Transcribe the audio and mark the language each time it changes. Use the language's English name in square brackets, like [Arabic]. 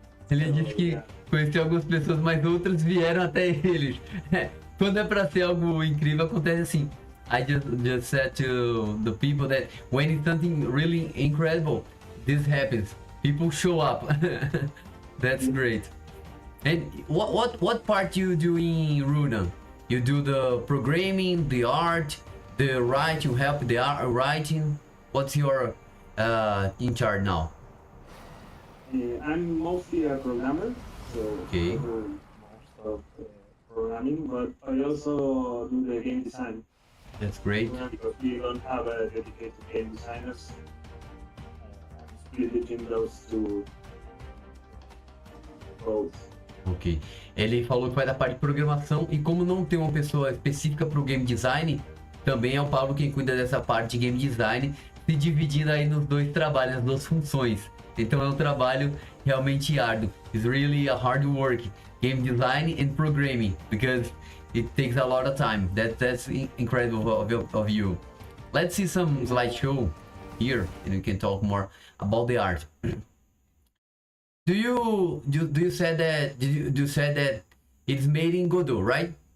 [Portuguese] Ele disse que conheceu algumas pessoas, mas outras vieram até eles. Quando é pra ser algo incrível, acontece assim. [English] I just said to the people that when it's something really incredible, this happens. People show up. That's great. And what part you do in Runa? You do the programming, the art, the write. You help the art writing. What's your in charge now? I'm mostly a programmer, so Okay. I do most of programming, but I also do the game design. That's great. Because we don't have a dedicated game designers. I'm split between those 2 roles. [Portuguese] Ok. Ele falou que vai da parte de programação e como não tem uma pessoa específica para o game design, também é o Paulo quem cuida dessa parte de game design, se dividindo aí nos dois trabalhos, nas duas funções. Então é um trabalho realmente árduo. [English] It's really a hard work, game design and programming, because it takes a lot of time. That's incredible of you. Let's see some slideshow here, and we can talk more about the art. Do you said that it's made in Godot, right?